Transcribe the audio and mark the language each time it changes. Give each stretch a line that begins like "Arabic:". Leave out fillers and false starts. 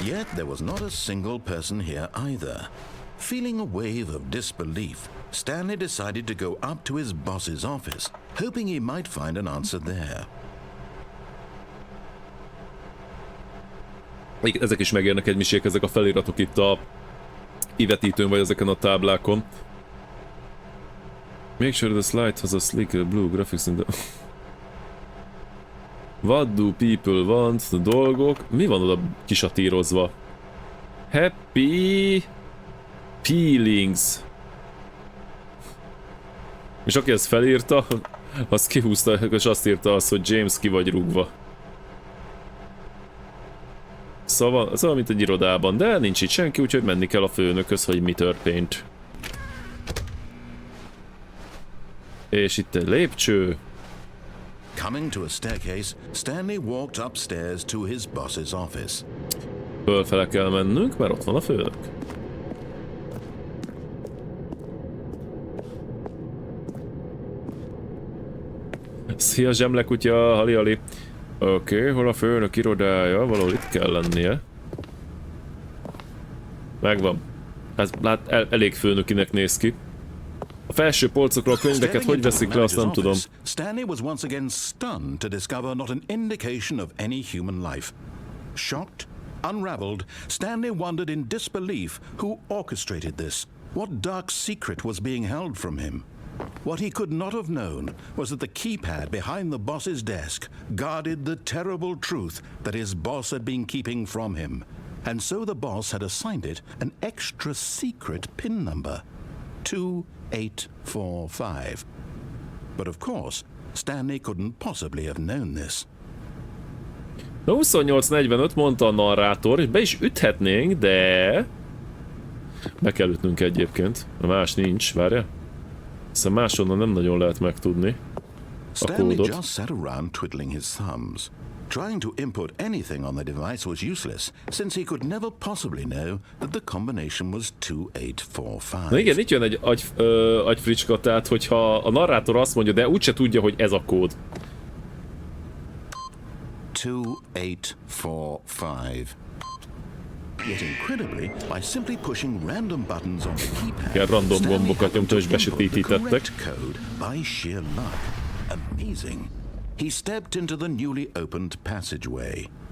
English: Yet there was not a single person here either. Feeling a wave of disbelief, Stanley decided to go up to his boss's office, hoping he might find an answer there.
Hungarian: Ezek is megérnek egy misék, ezek a feliratok itt a kivetítőn vagy ezeken a táblákon.
English: Make sure the slide has a slicker blue graphics in the... What do people want?
Hungarian: A dolgok? Mi van oda kisatírozva?
English: Happy Feelings.
Hungarian: És aki ezt felírta, az kihúzta, és azt írta azt, hogy James, ki vagy rúgva. Szóval mint egy irodában, de nincs itt senki, úgyhogy menni kell a főnökhöz, hogy mi történt. És itt egy lépcső.
English: Coming to a staircase, Stanley walked upstairs to his boss's office.
Hungarian: Fölfele kell mennünk, mert ott van a főnök. Szia zsemlekutya, hali-hali. Oké, hol a főnök irodája? Valahol itt kell lennie. Megvan. Ez elég főnökinek néz ki. A felső polcokról a könyveket hogy veszik le, azt nem tudom.
English: Stanley was once again stunned to discover not an indication of any human life. Shocked, unraveled, Stanley wondered in disbelief who orchestrated this. What dark secret was being held from him? What he could not have known was that the keypad behind the boss's desk guarded the terrible truth that his boss had been keeping from him. And so the boss had assigned it an extra secret PIN number. 2845. But of course, Stanley couldn't possibly have known this.
Hungarian: Na 2845 mondta a narrátor, és be is üthetnénk, de... Be kell ütnünk egyébként, más nincs, várja. Hiszen máshonnan nem nagyon lehet megtudni a kódot.
English: Just sat around twiddling his thumbs. Trying to input anything on the device was useless, since he could never possibly know that the combination was 2845.
Hungarian: Na igen, itt jön egy agyfricska, tehát hogyha a narrátor azt mondja, de úgyse tudja, hogy ez a kód. 2845.
English: Yet incredibly, by simply pushing random buttons on the keypad,
Hungarian: ilyen random gombokat nyomta és besötétítettek.
English: Code by sheer luck. Amazing. He stepped into the newly opened passageway.